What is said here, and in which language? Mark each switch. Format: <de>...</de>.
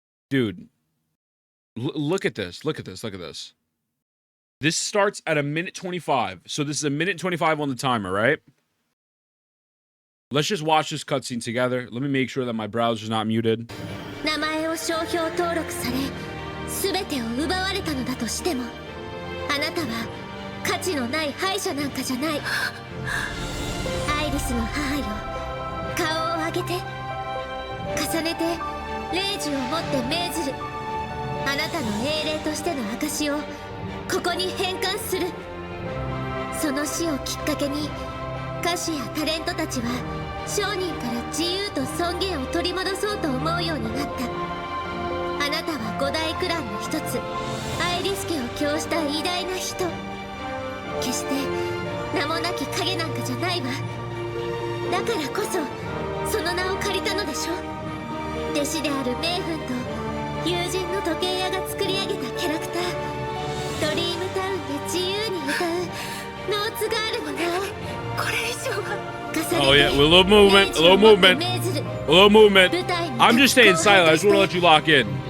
<en>Dude. Look at this. Look at this. Look at this. This starts at 1:25. So this is 1:25 on the timer, right? Let's just watch this cutscene together. Let me make sure that my browser's not muted.</en> <ja>名前を商標登録され、全てを奪われたのだとしても、あなたは価値のない敗者なんかじゃない。アイリスの母よ、顔を上げて、重ねて、霊樹を持って命ずる。あなたの英霊としての証をここに返還する。その死をきっかけに歌手やタレントたちは商人から自由と尊厳を取り戻そうと思うようになった。あなたは五大クランの一つアイリス家を供した偉大な人。決して名もなき影なんかじゃないわ。だからこそその名を借りたのでしょ。弟子であるメイフンと友人の時計屋が作り上げたキャラクター。ドリームタウンで自由に歌うノーツガールもなおこれ以上は。</ja> <en>Oh yeah, with a little movement, a little movement, a little movement. I'm just staying silent. I just want to let you lock in.</en>